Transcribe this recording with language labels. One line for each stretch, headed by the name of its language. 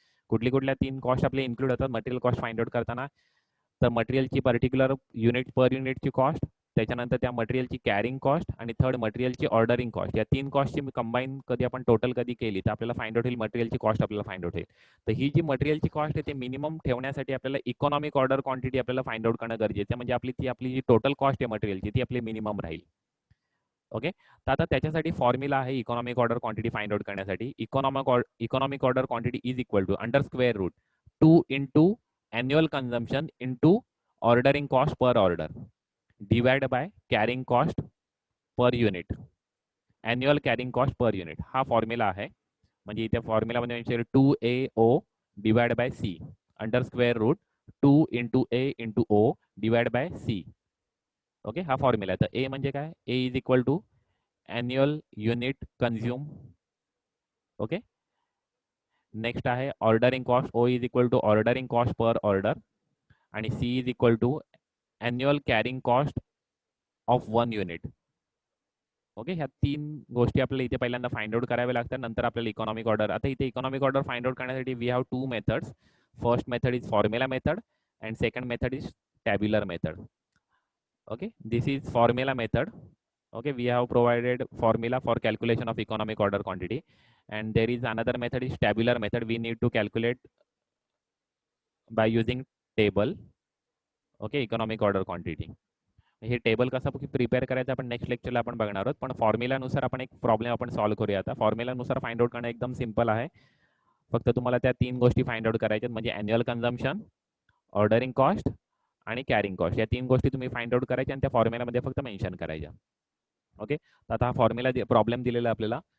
Marathi: कुठल्या 3 कॉस्ट आपले इन्क्लूड होतात मटेरियल कॉस्ट फाइंड आउट करताना. तर मटेरियलची पर्टिक्युलर युनिट पर युनिटची कॉस्ट, त्याच्यानंतर त्या मटेरियलची कॅरिंग कॉस्ट आणि थर्ड मटेरियलची ऑर्डरिंग कॉस्ट, या 3 कॉस्टची कंबाईन कधी आपण टोटल कधी केली तर आपल्याला फाइंड आउट होईल मटेरियलची कॉस्ट आपल्याला फाइंड आउट होईल. तर ही जी मटेरियलची कॉस्ट आहे ते मिनिमम ठेवण्यासाठी आपल्याला इकॉनॉमिक ऑर्डर क्वांटिटी आपल्याला फाइंड आउट करणं गरजेचं आहे. म्हणजे आपली जी टोटल कॉस्ट आहे मटेरियलची ती आपली मिनिमम राहील. ओके, तर आता त्याच्यासाठी फॉर्म्युला आहे economic order quantity find out करण्यासाठी.
English: Economic order quantity is equal to under square root 2 into annual consumption into ordering cost per order divided by carrying cost per unit, annual carrying cost per unit.
Marathi: हा formula आहे. म्हणजे इथे फॉर्म्युलामध्ये 2AO divide by C under square route 2 into A into O divide by C. Okay, हा formula आहे. तर A म्हणजे काय, A is equal to annual unit consume. Okay, next आहे ordering cost,
English: O is equal to ordering cost per order
Marathi: आणि
English: C is equal to annual carrying cost of 1 unit.
Marathi: Okay, ह्या 3 गोष्टी आपल्याला इथे पहिल्यांदा फाइंड आउट कराव्या लागतात. नंतर आपल्याला इकॉनॉमिक ऑर्डर, आता इथे इकॉनॉमिक ऑर्डर फाइंड आउट करण्यासाठी
English: We have 2 methods. First method is formula method and second method is tabular method. Okay, this is formula method. Okay, we have provided formula for calculation of economic order quantity, and there is another method is tabular method. We need to calculate by using table. Okay, economic order quantity.
Marathi: हे table कसं prepare करायचं आपण next लेक्चरला आपण बघणार आहोत. पण फॉर्म्युलानुसार आपण एक प्रॉब्लेम आपण सॉल्व्ह करूया. आता फॉर्म्युलानुसार फाइंड आउट करणं एकदम सिंपल आहे. फक्त तुम्हाला त्या 3 गोष्टी फाइंड आउट करायच्यात, म्हणजे अॅन्युअल कन्झम्पशन, ऑर्डरिंग कॉस्ट आणि कॅरिंग कॉस्ट. या 3 गोष्टी तुम्ही फाइंड आउट करायच्या आणि त्या फॉर्म्युलामध्ये फक्त मेन्शन करायच्या. ओके, तर आता हा फॉर्म्युला प्रॉब्लेम दिलेला आपल्याला